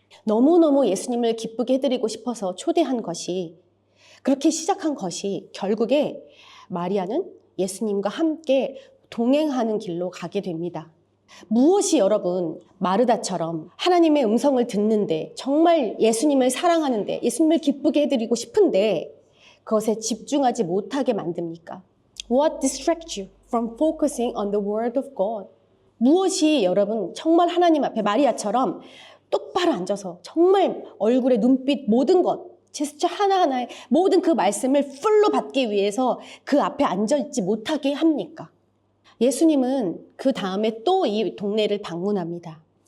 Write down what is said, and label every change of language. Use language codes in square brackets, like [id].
[ko] 너무너무 예수님을 기쁘게 해드리고 싶어서 초대한 것이 그렇게 시작한 것이 결국에 마리아는 예수님과 함께 동행하는 길로 가게 됩니다. 무엇이 여러분 마르다처럼 하나님의 음성을 듣는데 정말 예수님을 사랑하는데 예수님을 기쁘게 해드리고 싶은데 그것에 집중하지 못하게 만듭니까? [en] What distracts you from focusing on the word of God? [ko] 무엇이 여러분 정말 하나님 앞에 마리아처럼 똑바로 앉아서 정말 얼굴에 눈빛 모든 것 제스처 하나하나에 모든 그 말씀을 풀로 받기 위해서 그 앞에 앉아있지 못하게 합니까? 예수님은 그 다음에 또 이 동네를 방문합니다.